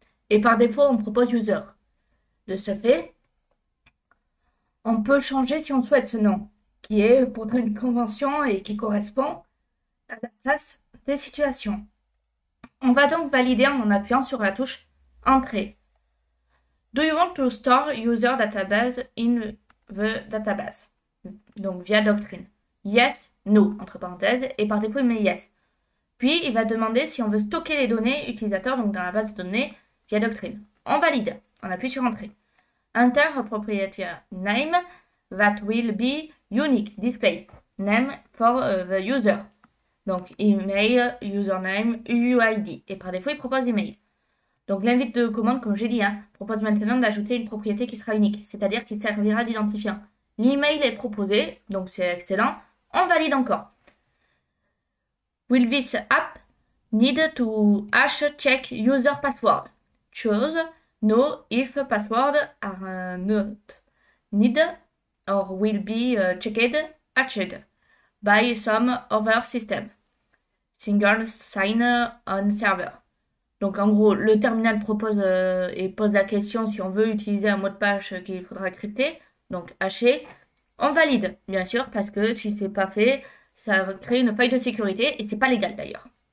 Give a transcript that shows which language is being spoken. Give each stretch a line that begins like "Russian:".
French: Et par défaut, on propose user. De ce fait, on peut changer si on souhaite ce nom, qui est pourtant une convention et qui correspond à la classe des situations. On va donc valider en appuyant sur la touche Entrée.
English: Do you want to store user database in the database?
French: Donc via Doctrine. Yes, no, entre parenthèses, et par défaut il met yes. Puis il va demander si on veut stocker les données utilisateurs donc dans la base de données via Doctrine. On valide, on appuie sur Entrée.
English: Enter a proprietary name that will be unique display name for the user.
French: Donc email, username, UID. Et par défaut, il propose email. Donc l'invite de commande, comme j'ai dit, propose maintenant d'ajouter une propriété qui sera unique, c'est-à-dire qui servira d'identifiant. L'email est proposé, donc c'est excellent. On valide encore.
English: Will this app need to hash check user password? Choose no if password are not need or will be checked hatched by some other system. Single sign-on server.
French: Donc en gros, le terminal propose et pose la question si on veut utiliser un mot de passe qu'il faudra crypter, donc haché. On valide, bien sûr, parce que si c'est pas fait, ça va créer une faille de sécurité et c'est pas légal d'ailleurs.